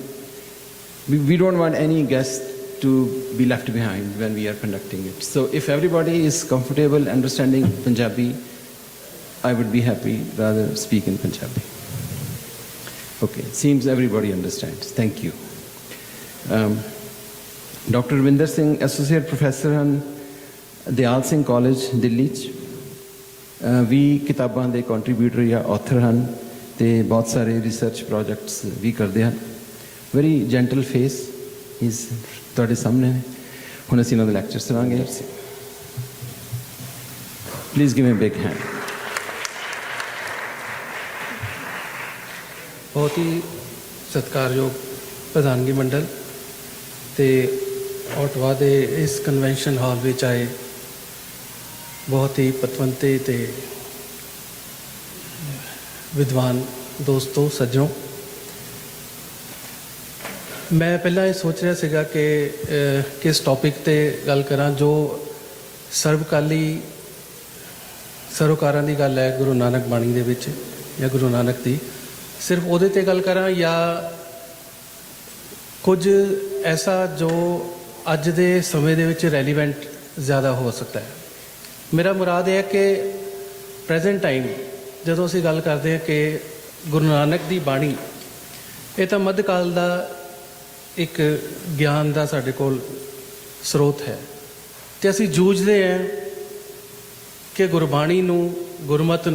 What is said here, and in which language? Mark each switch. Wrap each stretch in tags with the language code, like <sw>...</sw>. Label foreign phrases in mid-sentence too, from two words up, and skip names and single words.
<en>We don't want any guest to be left behind when we are conducting it. So if everybody is comfortable understanding Punjabi, I would be happy rather speak in Punjabi. Okay, it seems everybody understands. Thank you. Dr.</en> <pa>Ravinder Singh,</pa> <en>Associate Professor</en> <pa>ਹਨ ਦਿਆਲ ਸਿੰਘ ਕਾਲਜ ਦਿੱਲੀ 'ਚ ਵੀ ਕਿਤਾਬਾਂ ਦੇ ਕੰਟਰੀਬਿਊਟਰ ਜਾਂ ਆਥਰ ਹਨ ਤੇ ਬਹੁਤ ਸਾਰੇ</pa> <en>research projects</en> <pa>ਵੀ ਕਰਦੇ ਹਨ</pa> <en>very gentle face is</en> <pa>ਤੁਹਾਡੇ ਸਾਹਮਣੇ ਨੇ ਹੁਣ ਅਸੀਂ ਇਹਨਾਂ ਦਾ ਲੈਕਚਰ ਸੁਣਾਂਗੇ</pa> <en>please give me a big hand</en> <pa>ਬਹੁਤ ਹੀ ਸਤਿਕਾਰਯੋਗ ਪ੍ਰਧਾਨਗੀ ਮੰਡਲ ਤੇ ਓਟਵਾ ਦੇ ਇਸ</pa> <en>convention hall</en> <pa>ਮੇਂ ਆਏ ਬਹੁਤ ਹੀ ਪਤਵੰਤੇ ਤੇ ਵਿਦਵਾਨ ਦੋਸਤੋ ਸੱਜਣੋ ਮੈਂ ਪਹਿਲਾਂ ਇਹ ਸੋਚ ਰਿਹਾ ਸੀਗਾ ਕਿ ਕਿਸ ਟੌਪਿਕ ਤੇ ਗੱਲ ਕਰਾਂ ਜੋ ਸਰਬਕਾਲੀ ਸਰੋਕਾਰਾਂ ਦੀ ਗੱਲ ਹੈ ਗੁਰੂ ਨਾਨਕ ਬਾਣੀ ਦੇ ਵਿੱਚ ਜਾਂ ਗੁਰੂ ਨਾਨਕ ਦੀ ਸਿਰਫ਼ ਉਹਦੇ ਤੇ ਗੱਲ ਕਰਾਂ ਜਾਂ ਕੁਝ ਐਸਾ ਜੋ ਅੱਜ ਦੇ ਸਮੇਂ ਦੇ ਵਿੱਚ ਰੈਲੀਵੈਂਟ ਜ਼ਿਆਦਾ ਹੋ ਸਕਦਾ ਹੈ ਮੇਰਾ ਮੁਰਾਦ ਇਹ ਹੈ ਕਿ</pa> <en>present time</en> <pa>ਜਦੋਂ ਅਸੀਂ ਗੱਲ ਕਰਦੇ ਹਾਂ ਕਿ ਗੁਰੂ ਨਾਨਕ ਦੀ ਬਾਣੀ ਇਹ ਤਾਂ ਮੱਧਕਾਲ ਦਾ ਇੱਕ ਗਿਆਨ ਦਾ ਸਾਡੇ ਕੋਲ ਸਰੋਤ ਹੈ ਤੇ ਅਸੀਂ ਜੂਝਦੇ ਹਾਂ ਕਿ ਗੁਰਬਾਣੀ ਨੂੰ ਗੁਰਮਤਿ</pa>